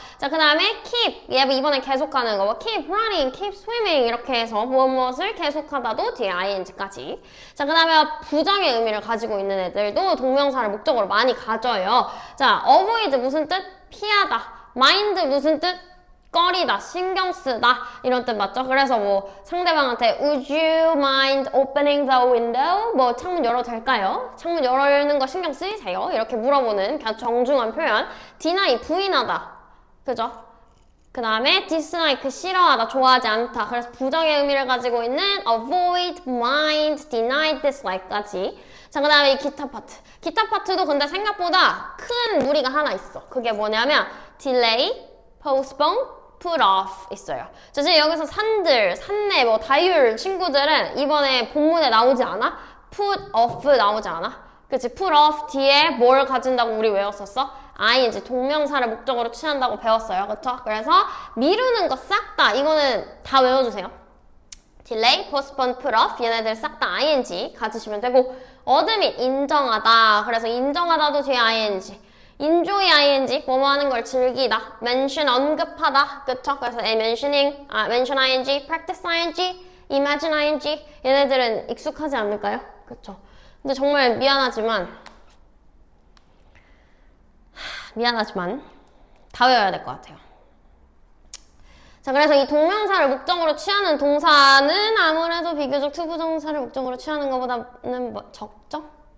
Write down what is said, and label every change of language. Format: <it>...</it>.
<ko>자, 그 다음에 keep, 얘 이번에 계속하는 거 keep running, keep swimming 이렇게 해서 무엇을 계속하다도 뒤에 ing까지. 자, 그 다음에 부정의 의미를 가지고 있는 애들도 동명사를 목적으로 많이 가져요. 자, avoid 무슨 뜻? 피하다. mind 무슨 뜻? 꺼리다, 신경 쓰다 이런 뜻 맞죠? 그래서 뭐 상대방한테</ko> <en>Would you mind opening the window?</en> <ko>뭐 창문 열어도 될까요? 창문 열는 거 신경 쓰이세요? 이렇게 물어보는 정중한 표현. deny, 부인하다. 그죠? 그 다음에 dislike, 싫어하다, 좋아하지 않다. 그래서 부정의 의미를 가지고 있는 avoid, mind, deny, dislike까지. 자, 그 다음에 이 기타 파트. 기타 파트도 근데 생각보다 큰 무리가 하나 있어. 그게 뭐냐면 delay, postpone, put off 있어요. 자, 지금 여기서 산내, 뭐 다율 친구들은 이번에 본문에 나오지 않아? put off 나오지 않아? 그치? put off 뒤에 뭘 가진다고 우리 외웠었어? ing, 동명사를 목적으로 취한다고 배웠어요. 그쵸? 그래서 미루는 거 싹 다 이거는 다 외워주세요. delay, postpone, put off 얘네들 싹 다 ing 가지시면 되고 얻음 및 인정하다 그래서 인정하다도 뒤에 ing enjoy ing 뭐뭐 하는 걸 즐기다 mention 언급하다 그쵸? 그래서 mentioning mention ing, practice ing, imagine ing 얘네들은 익숙하지 않을까요? 그쵸? 근데 정말 미안하지만 다 외워야 될 것 같아요. 자, 그래서 이 동명사를 목적으로 취하는 동사는 아무래도 비교적 투부정사를 목적으로 취하는 것보다는 적죠?</ko>